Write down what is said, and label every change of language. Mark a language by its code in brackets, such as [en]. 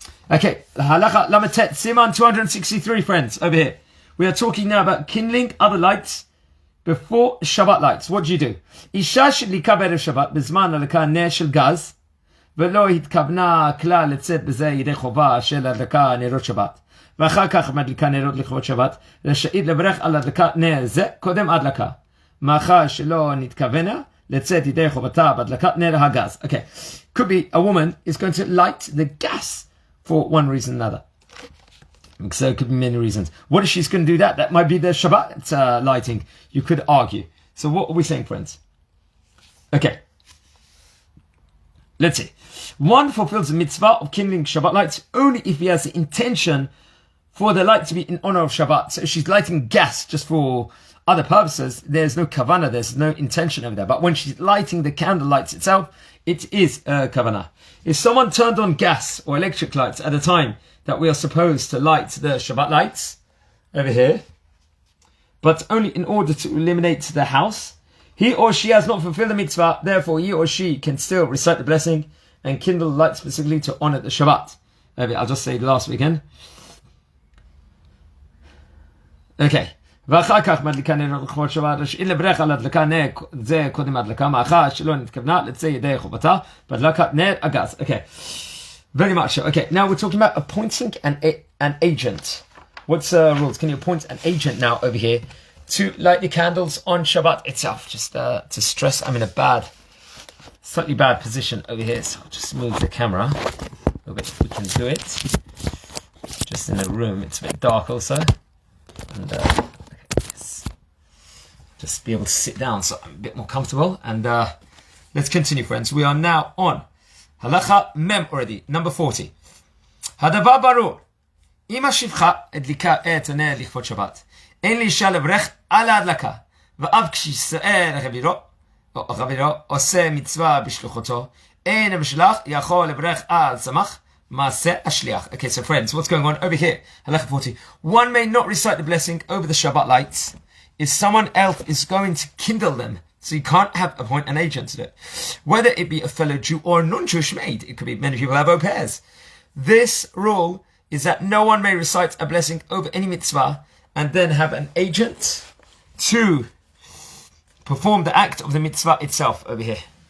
[en] Okay, Halacha Lamatet Siman 263, friends, over here. We are talking now about kindling other lights before Shabbat lights. What do you do? [he] Isha shedlika בערב Shabbat בזמן הדלקה נר של גז ולא התכוונה כלל לצאת בזה ידי חובה של הדלקה נרות שבת ואחר כך מדליקה נרות לכבוד שבת רשאית לברך על הדלקה נר זה קודם הדלקה מאחר שלא נתכוונה לצאת ידי חובתה בהדלקת נר הגז. [en] Okay, could be a woman is going to light the gas for one reason or another. So it could be many reasons. What if she's going to do that? That might be the Shabbat lighting. You could argue. So what are we saying, friends? Okay. Let's see. One fulfills the mitzvah of kindling Shabbat lights only if he has the intention for the light to be in honor of Shabbat. So if she's lighting gas just for other purposes, there's no kavanah, there's no intention over there. But when she's lighting the candle lights itself, it is kavanah. If someone turned on gas or electric lights at a time that we are supposed to light the Shabbat lights over here, but only in order to illuminate the house, he or she has not fulfilled the mitzvah, therefore he or she can still recite the blessing and kindle the light specifically to honor the Shabbat. Maybe I'll just say the last weekend. Okay. [he] ואחר כך מדליקה נר לכבוד שבת, רשאית לברך על הדלקה נר זה קודם הדלקה, מאחר שלא נתכוונה לצאת ידי חובתה בהדלקת נר הגז. [en] Okay. Very much so. Okay, now we're talking about appointing an agent. What's the rules? Can you appoint an agent now over here to light the candles on Shabbat itself? Just to stress, I'm in a slightly bad position over here, so I'll just move the camera a little bit if we can do it. Just in the room, it's a bit dark also. And just be able to sit down so I'm a bit more comfortable. And let's continue, friends. We are now on Halacha Mem already, number 40. [he] הדבר ברור, אם השפחה הדליקה את הנר לכבוד שבת, אין לאישה לברך על ההדלקה, ואף כשישראל חברו, או חברו, עושה מצווה בשלוחותו, אין המשלח יכול לברך על צמח, מעשה השליח. [en] Okay, so friends, what's going on over here? Halacha 40. One may not recite the blessing over the Shabbat lights if someone else is going to kindle them. So you can't appoint an agent to do it. Whether it be a fellow Jew or a non-Jewish maid, it could be many people have au pairs. This rule is that no one may recite a blessing over any mitzvah and then have an agent to perform the act of the mitzvah itself over here.